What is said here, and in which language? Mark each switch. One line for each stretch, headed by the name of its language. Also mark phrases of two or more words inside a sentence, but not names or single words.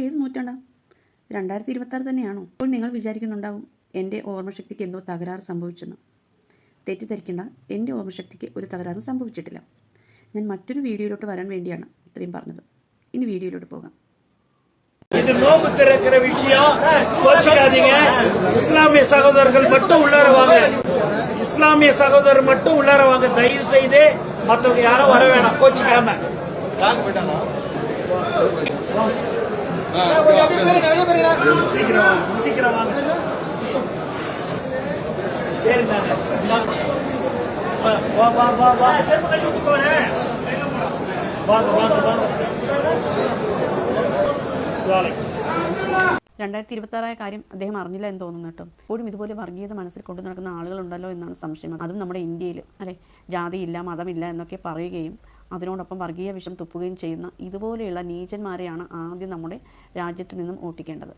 Malayalam: നൂറ്റാണ്ടാണ്? 2026 തന്നെയാണോ? അപ്പോൾ നിങ്ങൾ വിചാരിക്കുന്നുണ്ടാവും എൻ്റെ ഓർമ്മശക്തിക്ക് എന്തോ തകരാറ് സംഭവിച്ചെന്ന്. തെറ്റിദ്ധരിക്കേണ്ട, എൻ്റെ ഓർമ്മശക്തിക്ക് ഒരു തകരാറും സംഭവിച്ചിട്ടില്ല. ഞാൻ മറ്റൊരു വീഡിയോയിലോട്ട് വരാൻ വേണ്ടിയാണ് ഇത്രയും പറഞ്ഞത്. ഇനി വീഡിയോയിലോട്ട് പോകാം.
Tamil: இது நோம்பு திறக்கிற விஷயம் கோச்சிக்காதீங்க. இஸ்லாமிய சகோதரர்கள் மட்டும் உள்ளார வாங்க. இஸ்லாமிய சகோதரர் மட்டும் உள்ளார வாங்க. தயவு செய்து மற்றவங்க யாரும் வர வேணாம், கோச்சிக்காம. சீக்கிரம் வாங்க. வாங்க.
Malayalam: 2026 കാര്യം അദ്ദേഹം അറിഞ്ഞില്ല എന്ന് തോന്നുന്നു കേട്ടോ. ഇപ്പോഴും ഇതുപോലെ വർഗീയത മനസ്സിൽ കൊണ്ടു നടക്കുന്ന ആളുകളുണ്ടല്ലോ എന്നാണ് സംശയം. അതും നമ്മുടെ ഇന്ത്യയിൽ അല്ലെ, ജാതിയില്ല മതമില്ല എന്നൊക്കെ പറയുകയും അതിനോടൊപ്പം വർഗീയ വിഷം തുപ്പുകയും ചെയ്യുന്ന ഇതുപോലെയുള്ള നീചന്മാരെയാണ് ആദ്യം നമ്മുടെ രാജ്യത്ത് നിന്നും ഓട്ടിക്കേണ്ടത്.